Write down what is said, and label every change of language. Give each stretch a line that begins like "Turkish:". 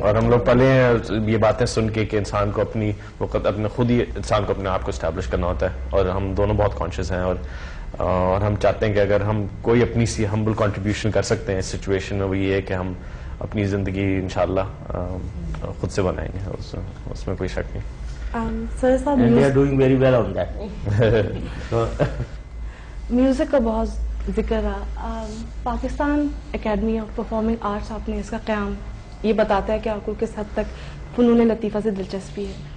Urdu: اور ہم لوگ پلے ہیں یہ باتیں سن کے کہ انسان کو اپنی وقت اپنے خود ہی انسان کو اپنے آپ کو اسٹیبلش کرنا ہوتا ہے، اور ہم دونوں بہت کانشیس ہیں، اور ہم چاہتے ہیں کہ اگر ہم کوئی اپنی سی ہمبل کنٹریبیوشن کر سکتے ہیں اس سچویشن میں، وہ یہ ہے کہ ہم اپنی زندگی انشاءاللہ خود سے بنائیں گے، اس میں کوئی شک نہیں.
English: And they are doing very well on that. So,
Urdu: music کا بہت ذکر رہا. Pakistan academy of performing arts, آپ نے اس کا قیام یہ بتاتا ہے کہ آپ کو کس حد تک فنون لطیفہ سے دلچسپی ہے.